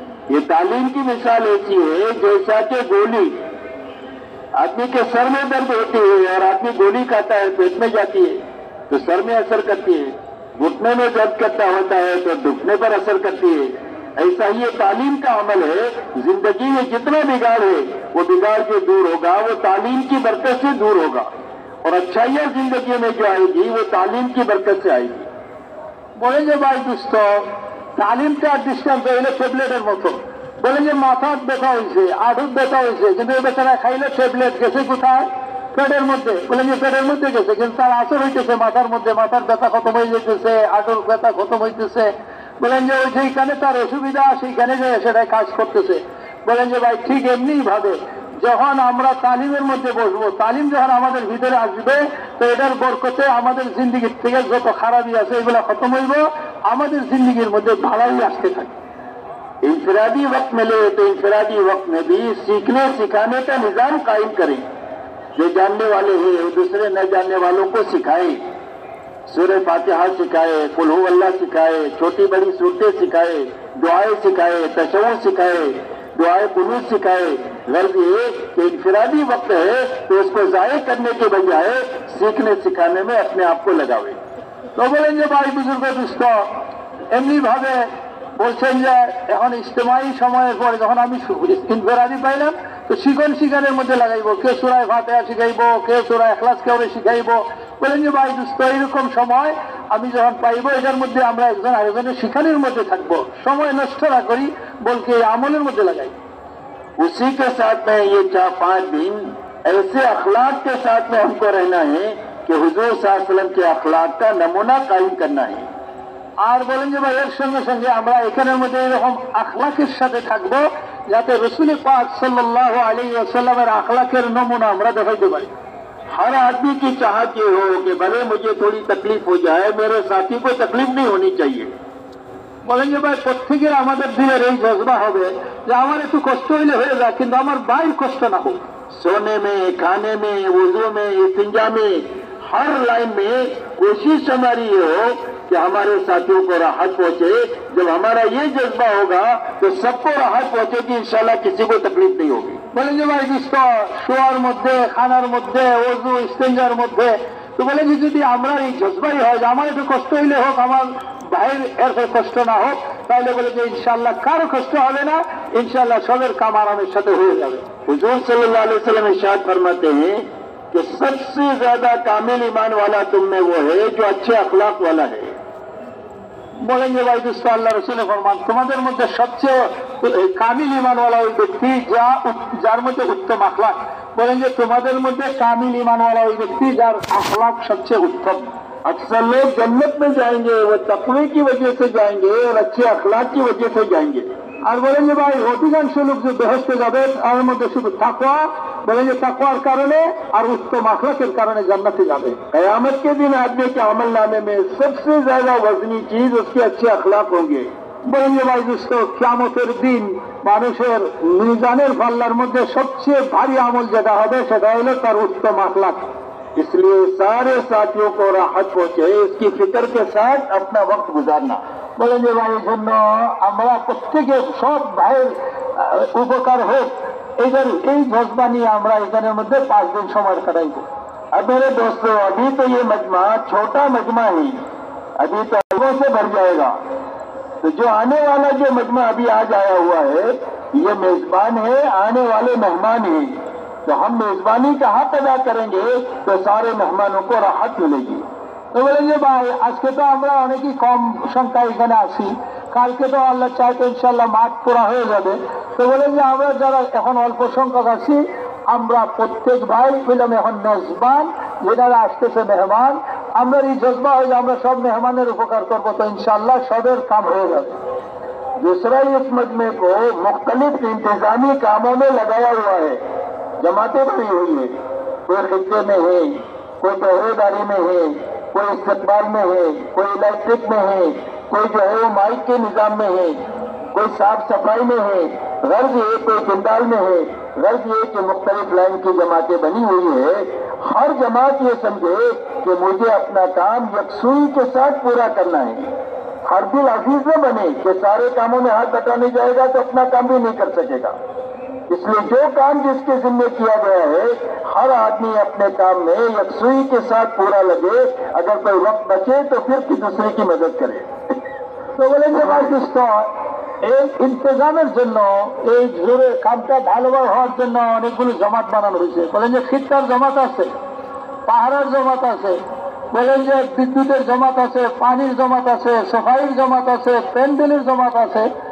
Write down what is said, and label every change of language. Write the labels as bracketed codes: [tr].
[hi] ये तालीम की मिसाल ऐसी है जैसा कि गोली, आदमी के सर में दर्द होती है और आदमी गोली खाता है, पेट में जाती है तो सर में असर करती है, घुटने में दर्द करता होता है तो घुटने पर असर करती है। ऐसा ही ये तालीम का अमल है। जिंदगी में जितना बिगाड़ है वो बिगाड़ जो दूर होगा वो तालीम की बरकत से दूर होगा, और अच्छाइयां जिंदगी में जो आएगी वो तालीम की बरकत से आएगी। [bn] বলেন যে ভাই দুস্থ, তালিমটা ডিস্টেন্স হইলে ট্যাবলেটের মতো। বলেন যে মাথার ব্যথা হয়েছে, আঁটুর ব্যথা হয়েছে, কিন্তু এই বেচারা খাইলে ট্যাবলেট গেছে কোথায়? পেটের মধ্যে। বলেন যে পেটের মধ্যে গেছে, কিন্তু তার আসর হইতেছে মাথার মধ্যে, মাথার ব্যথা খতম হয়ে যেতেছে, আঁটুর ব্যথা খতম হইতেছে। বলেন যে ওই যেইখানে তার অসুবিধা সেইখানে যে সেটাই কাজ করতেছে। বলেন যে ভাই ঠিক এমনি ভাবে যখন আমরা তালিমের মধ্যে বসবো, তালিম যখন আমাদের ভিতরে আসবে, তো এটার বরকতে আমাদের জিন্দিগির থেকে যত খারাপই আছে এগুলো খতম হইব, আমাদের জিন্দিগির মধ্যে ভালোই আসতে থাকে। [hi] इंफरादी वक्त मिले तो इंफरादी वक्त में भी सीखने सिखाने का निजाम कायम करें। जो जानने वाले हैं वो दूसरे न जानने वालों को सिखाएं, सूरह फातिहा सिखाए, कुल हु अल्लाह सिखाए, छोटी बड़ी सूरतें सिखाए, दुआएं सिखाए, तशव्वुद सिखाए, दुआएं कुनूत सिखाए। गर्ज ये कि इंफरादी वक्त है तो उसको जाये करने के बजाय सीखने सिखाने में अपने आप को लगावे। [bn] তো বলেন যে ভাই বুজুর্গ দুস্থ, এমনি ভাবে বলছেন যে এখন ইজতেমাই সময়ের পরে যখন আমি ইনফেরাদি পাইলাম, তো শিখানের মধ্যে লাগাইবো, কেউ সূরা ফাতিহা শিখাইবো, কেউ সূরা ইখলাস কেউরে শিখাইবো। বলেন যে ভাই দুস্থ, এইরকম সময় আমি যখন পাইবো, এটার মধ্যে আমরা একজন আরেকজনের শিখানোর মধ্যে থাকবো, সময় নষ্ট না করি, বলকে এই আমলের মধ্যে লাগাই। [hi] उसी के साथ में ये 4-5 दिन ऐसे अखलाक के साथ में हमको रहना है कि हुजूर सल्लल्लाहु अलैहि वसल्लम के अखलाक का नमूना कायम करना है। [bn] আর বলেন যে ভাই এর সঙ্গে সঙ্গে আমরা এখানের মধ্যে এরকম আখলাকের সাথে থাকবো যাতে রাসূল পাক সাল্লাল্লাহু আলাইহি ওয়াসাল্লামের আখলাকের নমুনা আমরা দেখাইতে পারি। [hi] हर आदमी की चाहत ये हो कि भले मुझे थोड़ी तकलीफ हो जाए, मेरे साथी को तकलीफ नहीं होनी चाहिए। [bn] বলেন যে ভাই প্রত্যেকের আমাদের দিনের এই জজবা হবে যে আমার একটু কষ্ট হইলে হয়ে যায়, কিন্তু আমার ভাইয়ের কষ্ট না হোক। [hi] सोने में, खाने में, वुजू में, इस्तिंजा में, हर लाइन में कोशिश हमारी ये हो कि हमारे साथियों को राहत पहुंचे। जब हमारा ये जज्बा होगा तो सबको राहत पहुंचेगी, इंशाल्लाह किसी को तकलीफ नहीं होगी। [bn] বলেন যে ভাই দুস্থ, শোয়ার মধ্যে, খানার মধ্যে, ওযু ইস্তেঞ্জার মধ্যে, তো বলেন যে যদি আমরা এই জজবাই হয় যে আমার একটু কষ্ট হইলে হোক, আমার ভাইয়ের এর কষ্ট না হোক, তাহলে বলে যে ইনশাআল্লাহ কারো কষ্ট হবে না, ইনশাআল্লাহ সবের কাম আরামের সাথে হয়ে যাবে। [hi] हुजूर सल्लल्लाहु अलैहि वसल्लम इरशाद फरमाते हैं कि सबसे ज्यादा कामिल ईमान वाला तुम में वो है जो अच्छे अखलाक वाला है। [bn] বলেন যে ভাই দুস্থ, আল্লাহ রাসূলের ফরমান, তোমাদের মধ্যে সবচেয়ে কামিল ঈমানওয়ালা ওই ব্যক্তি যার মধ্যে উত্তম আখলাক। বলেন যে তোমাদের মধ্যে কামিল ঈমানওয়ালা ওই ব্যক্তি যার আখলাক সবচেয়ে উত্তম। [hi] अक्सर लोग जन्नत में जाएंगे वो तकवे की वजह से जाएंगे और अच्छे अखलाक की वजह से जाएंगे। [bn] আর বলেন যে ভাই অধিকাংশ লোক যে বেহেশতে যাবে তার মধ্যে শুধু তাকওয়া, বলেন যে তাকওয়ার কারণে আর উত্তম আখলাকের কারণে জান্নাতে যাবে। [hi] कयामत के दिन आदमी के अमल नामे में सबसे ज्यादा वजनी चीज उसके अच्छे अखलाक होंगे। [bn] বলেন যে ভাই দুস্থ, কিয়ামতের দিন মানুষের মিজানের পাল্লার মধ্যে সবচেয়ে ভারী আমল যেটা হবে সেটা হলো তার উত্তম আখলাক। [hi] इसलिए सारे साथियों को राहत पहुंचे, इसकी फिक्र के साथ अपना वक्त गुजारना। [bn] বলেন যে ভাই এই জন্য আমরা প্রত্যেকে সব ভাইয়ের উপকার হোক, এই জজবা নিয়ে আমরা এখানের মধ্যে 5 দিন সময় কাটাইব। [hi] अब मेरे दोस्तों, अभी तो ये मजमा छोटा मजमा ही, अभी तो लोगों से भर जाएगा। तो जो आने वाला जो मजमा अभी आज आया हुआ है ये मेजबान है, आने वाले मेहमान हैं, तो हम मेजबानी का हक अदा करेंगे तो सारे मेहमानों को राहत मिलेगी। [bn] তো বলেন যে ভাই আজকে তো আমরা অনেকই কম সংখ্যা এখানে আসি, কালকে তো আল্লাহ চাইতে ইনশাল্লাহ মাঠ পুরা হয়ে যাবে। তো বলেন যে আমরা যারা এখন অল্প সংখ্যক আছি, আমরা প্রত্যেক ভাই বললাম এখন মেজবান, যেনারা আসতেছে মেহমান, আমরা এই জজবা হয়ে আমরা সব মেহমানের উপকার করবো, তো ইনশাল্লাহ সবের কাম হয়ে যাবে। [hi] दूसरा इस मजमे को मुख्तलिफ इंतजामी कामों में लगाया हुआ है, जमातें बनी हुई है, कोई खिदे में है, कोई पहरेदारी में है, कोई इस्तकबाल में है, कोई इलेक्ट्रिक में है, कोई जो है वो माइक के निजाम में है, कोई साफ सफाई में है, गर्ज ये कोई जिंदाल में है, गर्ज ये कि मुख्तलिफ लाइन की जमातें बनी हुई है। हर जमात ये समझे कि मुझे अपना काम यकसुई के साथ पूरा करना है। हर दिल अजीज न बने कि सारे कामों में हाथ बटाने जाएगा तो अपना काम भी नहीं कर सकेगा। इसलिए जो काम जिसके जिम्मे किया गया है, हर आदमी अपने काम में यकसुई के साथ पूरा लगे, अगर कोई वक्त बचे तो फिर दूसरे की मदद करे। [bn] তো বলেন যে ভাই দোস্ত, এই ইন্তজামের জন্য, এই জোরে কামটা ভালোভাবে হওয়ার জন্য অনেকগুলো জমাত বানানো হয়েছে। বলেন যে খিত্তার জমাত আছে, পাহাড়ের জমাত আছে, বলেন যে বিদ্যুতের জমাত আছে, পানির জমাত আছে, সফাইয়ের জমাত আছে, প্যান্ডেলের জমাত আছে।